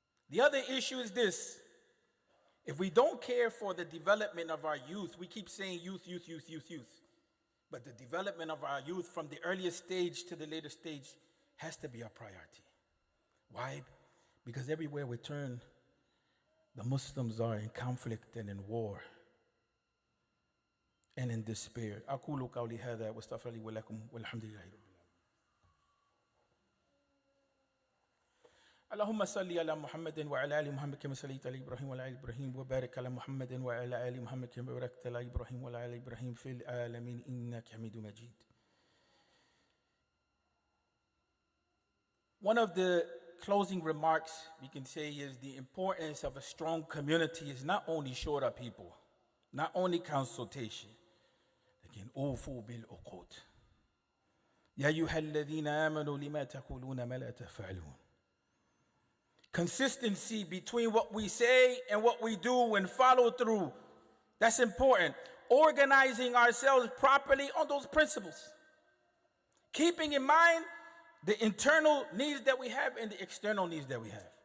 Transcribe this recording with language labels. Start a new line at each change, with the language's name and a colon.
English: The other issue is this. If we don't care for the development of our youth, we keep saying youth, youth, youth, youth, youth. But the development of our youth from the earliest stage to the later stage has to be our priority. Why? Because everywhere we turn, the Muslims are in conflict and in war and in despair.
Arabic: أقول قولي هذا واستغفر لي ولكم والحمد لله رب العالمين. اللهم صل على محمد وعلى آل محمد كما صليت على إبراهيم وعلى آل إبراهيم وبارك على محمد وعلى آل محمد كما باركت على إبراهيم وعلى آل إبراهيم في العالمين إنك حميد مجيد.
English: One of the closing remarks we can say is the importance of a strong community is not only short of people, not only consultation.
Arabic: لكن أوفوا بالعقود. يا أيها الذين آمنوا لما تقولون ما لا تفعلون.
English: Consistency between what we say and what we do and follow through. That's important. Organizing ourselves properly on those principles. Keeping in mind the internal needs that we have and the external needs that we have.